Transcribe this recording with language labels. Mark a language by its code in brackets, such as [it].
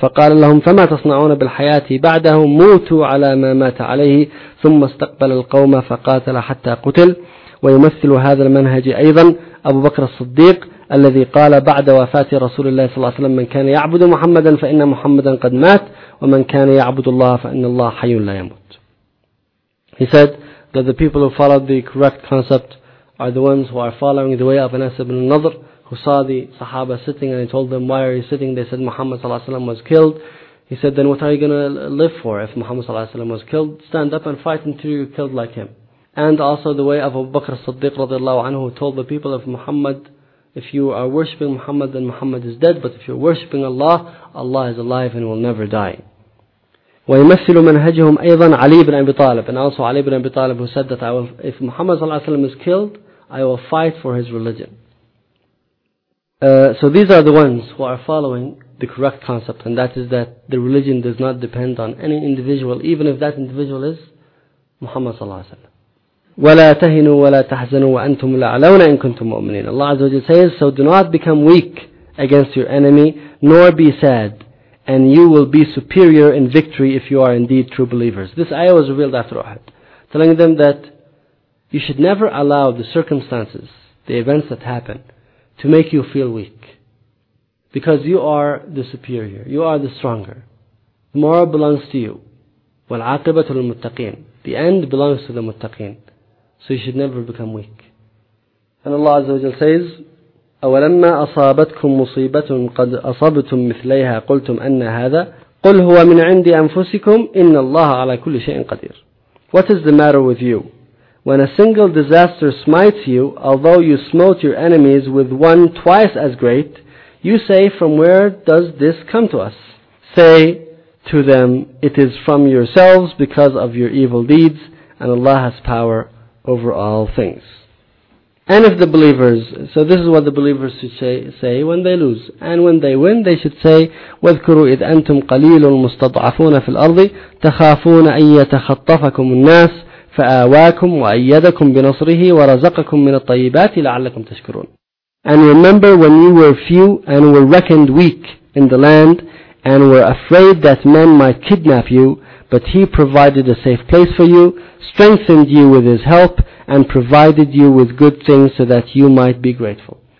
[ar] فقال لهم فما تصنعون بالحياة بعده؟ موتوا على ما مات عليه. ثم استقبل القوم فقاتل حتى قتل. ويمثل هذا المنهج أيضا أبو بكر الصديق الذي قال بعد وفاة رسول الله صلى الله عليه وسلم من كان يعبد محمدا فإن محمدا قد مات ومن كان يعبد الله فإن الله حي لا يموت. [en] He said that the people who followed the correct concept are the ones who are following the way of Anas ibn al-Nadr, who saw the Sahaba sitting and he told them, why are you sitting? They said, Muhammad sallallahu alayhi wa sallam was killed. He said, then what are you going to live for if Muhammad sallallahu alayhi wa sallam was killed? Stand up and fight until you're killed like him. And also the way of Abu Bakr as-Siddiq radiallahu anhu, who told the people of Muhammad, if you are worshipping Muhammad, then Muhammad is dead. But if you're worshipping Allah, Allah is alive and will never die. [ar] ويمثل منهجهم أيضا علي بن أبي طالب. [en] And also علي بن أبي طالب, who said that if Muhammad sallallahu alayhi wa sallam is killed, I will fight for his religion. So these are the ones who are following the correct concept, and that is that the religion does not depend on any individual, even if that individual is Muhammad sallallahu alayhi wa sallam. [ar] وَلَا تَهِنُوا وَلَا تَحْزَنُوا وَأَنْتُمْ لَعْلَوْنَ إِن كُنْتُمْ مُؤْمِنِينَ. [en] Allah Azza wa Jalla says, so do not become weak against your enemy, nor be sad, and you will be superior in victory if you are indeed true believers. This ayah was revealed after Uhud, telling them that you should never allow the circumstances, the events that happen, to make you feel weak. Because you are the superior, you are the stronger. The moral belongs to you. [ar] وَالْعَاقِبَةُ لِلْمُتَّقِينَ. [en] The end belongs to the muttaqeen. So you should never become weak. And Allah Azza wa Jalla says, [ar] أَوَلَمَّا أَصَابَتْكُمْ مُصِيبَةٌ قَدْ أَصَبْتُمْ مِثْلَيْهَا قُلْتُمْ أَنَّ هَذَا قُلْ هُوَ مِنْ عِنْدِ أَنفُسِكُمْ إِنَّ اللَّهَ عَلَى كُلِّ شَيْءٍ قَدِيرٌ. [en] What is the matter with you? When a single disaster smites you, although you smote your enemies with one twice as great, you say, from where does this come to us? Say to them, it is from yourselves because of your evil deeds, and Allah has power over all things. And if the believers, so this is what the believers should say when they lose. And when they win, they should say, [ar] وَاذْكُرُوا إِذْ أَنْتُمْ قَلِيلٌ مُسْتَضْعَفُونَ فِي الْأَرْضِ تَخَافُونَ أَنْ يَتَخَطَّفَكُمُ النَّاسِ فَآوَاكُمْ وَأَيَّدَكُمْ بِنَصْرِهِ وَرَزَقَكُمْ مِنَ الطَّيِّبَاتِ لَعَلَّكُمْ تَشْكُرُونَ. [en] And remember when you were few and were reckoned weak in the land and were afraid that men might kidnap you, but he provided a safe place for you, strengthened you with his help, and provided you with good things so that you might be grateful.